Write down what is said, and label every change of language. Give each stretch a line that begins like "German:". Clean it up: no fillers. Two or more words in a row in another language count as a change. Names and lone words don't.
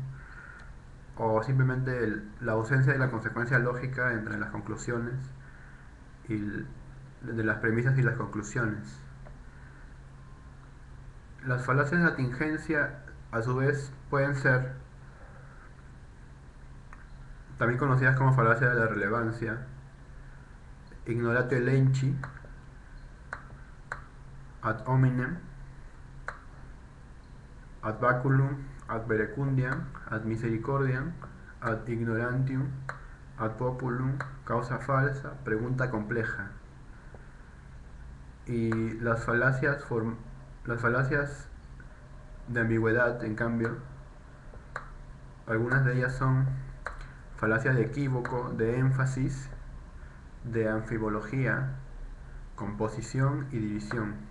Spanish: O simplemente la ausencia de la consecuencia lógica entre las conclusiones y de las premisas y las conclusiones. Las falacias de atingencia, a su vez, pueden ser también conocidas como falacia de la relevancia,
Latin: ignoratio elenchi, ad hominem, ad baculum, ad verecundiam, ad misericordiam, ad ignorantium, ad populum, causa falsa,
Spanish: pregunta compleja. Y las falacias de ambigüedad, en cambio, algunas de ellas son falacias de equívoco, de énfasis, de anfibología, composición y división.